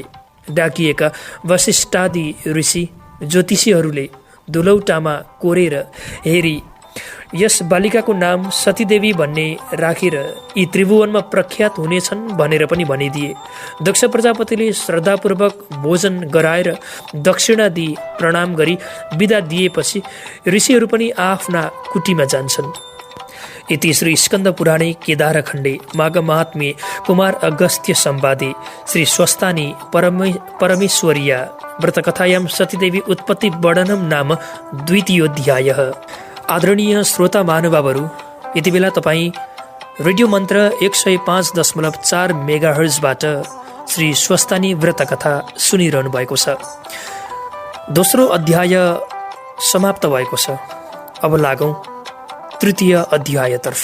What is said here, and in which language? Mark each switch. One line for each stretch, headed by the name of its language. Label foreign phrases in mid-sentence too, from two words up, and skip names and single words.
Nepali: डाकिएका वशिष्ठादि ऋषि ज्योतिषीहरूले दुलौटामा कोरेर हेरी यस बालिकाको नाम सतीदेवी भन्ने राखेर यी त्रिभुवनमा प्रख्यात हुनेछन् भनेर पनि भनिदिए। दक्ष प्रजापतिले श्रद्धापूर्वक भोजन गराएर दक्षिणा दिई प्रणाम गरी बिदा दिएपछि ऋषिहरू पनि आफ्ना कुटीमा जान्छन्।
Sanskrit: इति श्री स्कन्द पुराणे केदारखण्डे माघ महात्म्ये कुमार अगस्त्य संवादे श्री स्वस्तानी परमेश्वरीया व्रतकथायां सतीदेवी उत्पत्ति वर्णनम नाम द्वितीयोऽध्यायः।
Nepali: आदरणीय श्रोता महानुभावहरू, यति बेला तपाईँ रेडियो मन्त्र 105.4 मेगाहर्जबाट श्री स्वस्तानी व्रतकथा सुनिरहनु भएको छ। दोस्रो अध्याय समाप्त भएको छ। अब लागौं तृतीय अध्यायतर्फ।